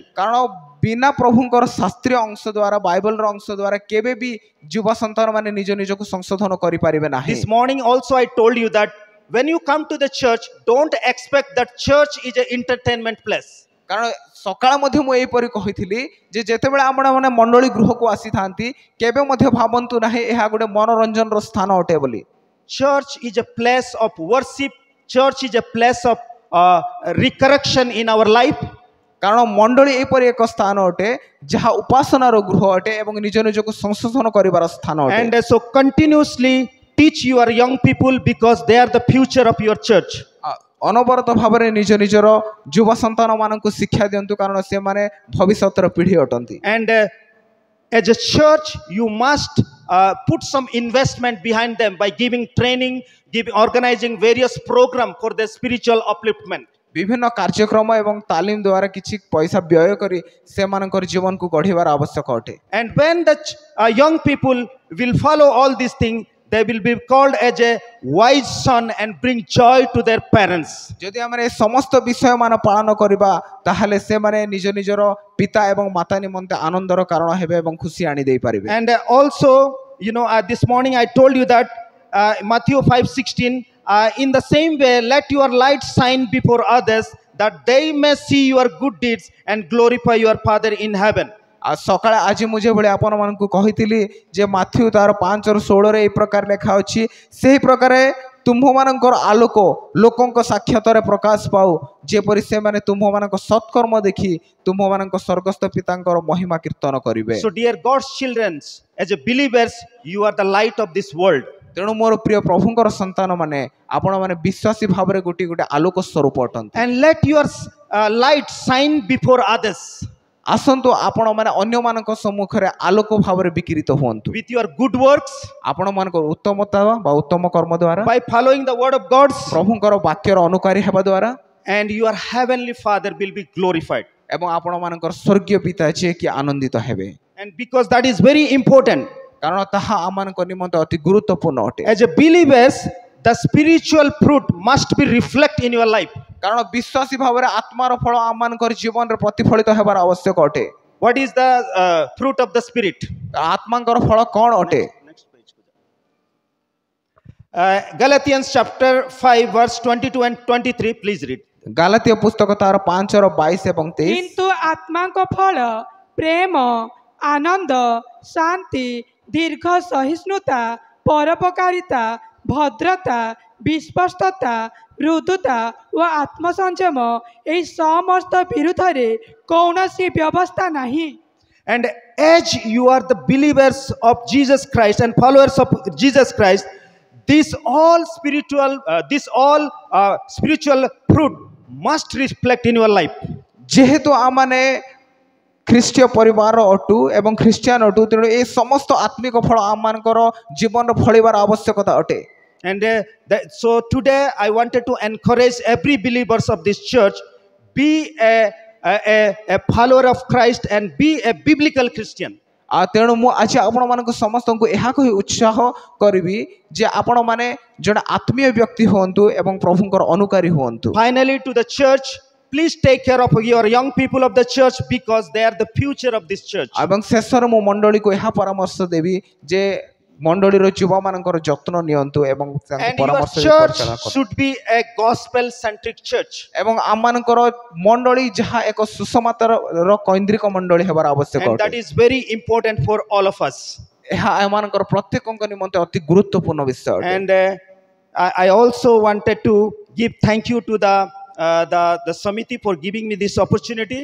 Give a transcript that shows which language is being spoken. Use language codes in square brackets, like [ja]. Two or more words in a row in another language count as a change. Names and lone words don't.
[or] କାରଣ ବିନା ପ୍ରଭୁଙ୍କର ଶାସ୍ତ୍ରୀୟ ଅଂଶ ଦ୍ୱାରା ବାଇବଲ ର ଅଂଶ ଦ୍ୱାରା କେବେ ବି ଯୁବ ସନ୍ତାନ ମାନେ ନିଜ ନିଜ କୁ ସଂଶୋଧନ କରି ପାରିବେ ନାହିଁ [en] This morning also I told you that when you come to the church, don't expect that church is an entertainment place. [or] କାରଣ ସକାଳ ମଧ୍ୟେ ମୁଁ ଏଇ ପରି କହିଥିଲି ଯେ ଯେତେ ବେଳେ ଆପଣ ମାନେ ମଣ୍ଡଳୀ ଗୃହ କୁ ଆସି ଥାଆନ୍ତି କେବେ ମଧ୍ୟେ ଭାବନ୍ତୁ ନାହିଁ ଏହା ଗୋଟେ ମନୋରଞ୍ଜନ ର ସ୍ଥାନ ଅଟେ ବୋଲି [en] Church is a place of worship. Church is a place of resurrection in our life. [or] କାରଣ ମଣ୍ଡଳୀ ଏପରି ଏକ ସ୍ଥାନ ଅଟେ ଯହିଁ ଉପାସନା ର ଗୃହ ଅଟେ ଏବଂ ନିଜ ନିଜ କୁ ସଂଶୋଧନ କରିବାର ସ୍ଥାନ ଅଟେ [en] And so continuously teach your young people because they are the future of your church. [or] ଅନବରତ ଭାବରେ ନିଜ ନିଜର ଯୁବ ସନ୍ତାନ ମାନଙ୍କୁ ଶିକ୍ଷା ଦିଅନ୍ତୁ କାରଣ ସେମାନେ ଭବିଷ୍ୟତର ପିଢ଼ି ଅଟନ୍ତି। [en] And as a church, you must put some investment behind them by giving training, organizing various programs for their spiritual upliftment. [or] ବିଭିନ୍ନ କାର୍ଯ୍ୟକ୍ରମ ଏବଂ ତାଲିମ ଦ୍ୱାରା କିଛି ପଇସା ବ୍ୟୟ କରି ସେମାନଙ୍କର ଜୀବନକୁ ଗଢ଼ିବାର ଆବଶ୍ୟକ ଅଟେ। [en] And when the young people will follow all these things, they will be called as a wise son and bring joy to their parents. [or] ଯଦି ଆମେ ଏ ସମସ୍ତ ବିଷୟ ମାନ ପାଳନ କରିବା ତାହେଲେ ସେମାନେ ନିଜ ନିଜର ପିତା ଏବଂ ମାତା ନିମନ୍ତେ ଆନନ୍ଦର କାରଣ ହେବେ ଏବଂ ଖୁସି ଆଣି ଦେଇ ପାରିବେ। [en] And also, this morning I told you that Matthew 5:16, in the same way, let your light shine before others, that they may see your good deeds and glorify your Father in heaven. [or] ସକାଳେ ଆଜି ମୁଁ ଯେଭଳି ଆପଣମାନଙ୍କୁ କହିଥିଲି ଯେ ମାଥ୍ୟୁ ତାର 5:16 ଏହି ପ୍ରକାର ଲେଖା ଅଛି, ସେହି ପ୍ରକାର ତୁମ୍ଭମାନଙ୍କର ଆଲୋକ ଲୋକଙ୍କ ସାକ୍ଷାତରେ ପ୍ରକାଶ ପାଉ ଯେପରି ସେମାନେ ତୁମ୍ଭମାନଙ୍କ ସତ୍କର୍ମ ଦେଖି ତୁମ୍ଭମାନଙ୍କ ସ୍ୱର୍ଗସ୍ଥ ପିତାଙ୍କର ମହିମା କୀର୍ତ୍ତନ କରିବେ। [en] So dear God's children, as a believers, you are the light of this world. [or] ତେଣୁ ମୋର ପ୍ରିୟ ପ୍ରଭୁଙ୍କର ସନ୍ତାନ ମାନେ ଆପଣମାନେ ବିଶ୍ୱାସୀ ଭାବରେ ଗୋଟିଏ ଗୋଟେ ଆଲୋକ ସ୍ୱରୂପ ଅଟନ୍ତି। [en] And let your light shine before others. [or] ଆସନ୍ତୁ ଆପଣମାନେ ଅନ୍ୟମାନଙ୍କ ସମ୍ମୁଖରେ ଆଲୋକ ଭାବରେ ବିକିରିତ ହୁଅନ୍ତୁ [en] with your good works, [or] ଆପଣମାନଙ୍କର ଉତ୍ତମତା ବା ଉତ୍ତମ କର୍ମ ଦ୍ୱାରା, [en] by following the word of God, [or] ପ୍ରଭୁଙ୍କର ବାକ୍ୟର ଅନୁକାରୀ ହେବା ଦ୍ୱାରା, [en] and your heavenly Father will be glorified. [or] ଏବଂ ଆପଣମାନଙ୍କର ସ୍ୱର୍ଗୀୟ ପିତା ଯିଏକି ଆନନ୍ଦିତ ହେବେ। [en] And because that is very important, [or] କାରଣ ତାହା ଆମମାନଙ୍କ ନିମନ୍ତେ ଅତି ଗୁରୁତ୍ୱପୂର୍ଣ୍ଣ ଅଟେ। [en] as a believers, the spiritual fruit must be reflect in your life. [or] କାରଣ ବିଶ୍ୱାସୀ ଭାବରେ ଆତ୍ମାର ଫଳ ଆମମାନଙ୍କର ଜୀବନରେ ପ୍ରତିଫଳିତ ହେବାର ଆବଶ୍ୟକ ଅଟେ। [en] What is the fruit of the spirit? [or] ଆତ୍ମାଙ୍କର ଫଳ କ'ଣ ଅଟେ? [en] Galatians chapter 5 verse 22 and 23, please read. [or] ଗାଲାତୀୟ ପୁସ୍ତକ ତାର 5:22 ଏବଂ 23। କିନ୍ତୁ ଆତ୍ମାଙ୍କ ଫଳ ପ୍ରେମ, ଆନନ୍ଦ, ଶାନ୍ତି, ଦୀର୍ଘ ସହିଷ୍ଣୁତା, ପରୋପକାରିତା, ଭଦ୍ରତା, ବିଶ୍ୱସ୍ତତା, ମୃଦୁତା ଓ ଆତ୍ମସଂଯମ, ଏହି ସମସ୍ତ ବିରୁଦ୍ଧରେ କୌଣସି ବ୍ୟବସ୍ଥା ନାହିଁ। [en] And as you are the believers of Jesus Christ and followers of Jesus Christ, this all spiritual fruit must reflect in your life. [or] ଯେହେତୁ ଆମମାନେ ଖ୍ରୀଷ୍ଟୀୟ ପରିବାର ଅଟୁ ଏବଂ ଖ୍ରୀଷ୍ଟିଆନ ଅଟୁ ତେଣୁ ଏ ସମସ୍ତ ଆତ୍ମିକ ଫଳ ଆମମାନଙ୍କର ଜୀବନରେ ଫଳିବାର ଆବଶ୍ୟକତା ଅଟେ। [en] And so today I wanted to encourage every believers of this church, be a follower of Christ and be a biblical Christian. [or] ତେଣୁ ମୁଁ ଆଜି ଆପଣମାନଙ୍କୁ ସମସ୍ତଙ୍କୁ ଏହା କହି ଉତ୍ସାହ କରିବି ଯେ ଆପଣମାନେ ଜଣେ ଆତ୍ମୀୟ ବ୍ୟକ୍ତି ହୁଅନ୍ତୁ ଏବଂ ପ୍ରଭୁଙ୍କର ଅନୁକାରୀ ହୁଅନ୍ତୁ। [en] Finally, to the church, please take care of your young people of the church because they are the future of this church. [or] ଏବଂ ଶେଷରେ ମୁଁ ମଣ୍ଡଳୀକୁ ଏହା ପରାମର୍ଶ ଦେବି ଯେ ମଣ୍ଡଳୀର ଯୁବମାନଙ୍କର ଯତ୍ନ ନିଅନ୍ତୁ ଏବଂ ତାଙ୍କ [en] And your [or] ପରାମର୍ଶ [en] church should be a gospel centric church. [or] ଏବଂ ଆମମାନଙ୍କର ମଣ୍ଡଳୀ ଯାହା ଏକ ସୁସମାଚାର କୈନ୍ଦ୍ରିକ ମଣ୍ଡଳୀ ହେବାର ଆବଶ୍ୟକ [en] And [or] ଅଟେ। [en] that is very important for all of us. [or] ଏହା ଏମାନଙ୍କର ପ୍ରତ୍ୟେକଙ୍କ ନିମନ୍ତେ ଅତି ଗୁରୁତ୍ୱପୂର୍ଣ୍ଣ ବିଷୟ ଅଟେ। [en] And I also wanted to give thank you to the Samiti for giving me this opportunity.